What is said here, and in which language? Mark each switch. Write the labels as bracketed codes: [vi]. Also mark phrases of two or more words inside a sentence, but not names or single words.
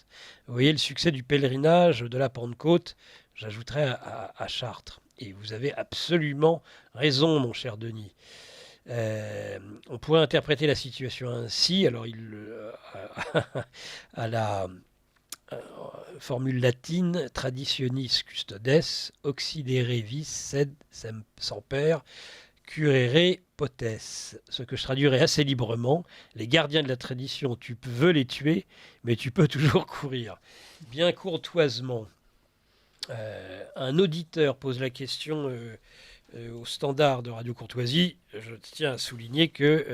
[fr] Vous voyez le succès du pèlerinage de la Pentecôte, j'ajouterais à Chartres. Et vous avez absolument raison, mon cher Denis. On pourrait interpréter la situation ainsi. Alors, à la formule latine, [la] traditionis custodes, occidere vis sed semper, curere potes. [fr] Ce que je traduirais assez librement, les gardiens de la tradition, tu veux les tuer, mais tu peux toujours courir. Bien courtoisement, un auditeur pose la question au standard de Radio Courtoisie. Je tiens à souligner que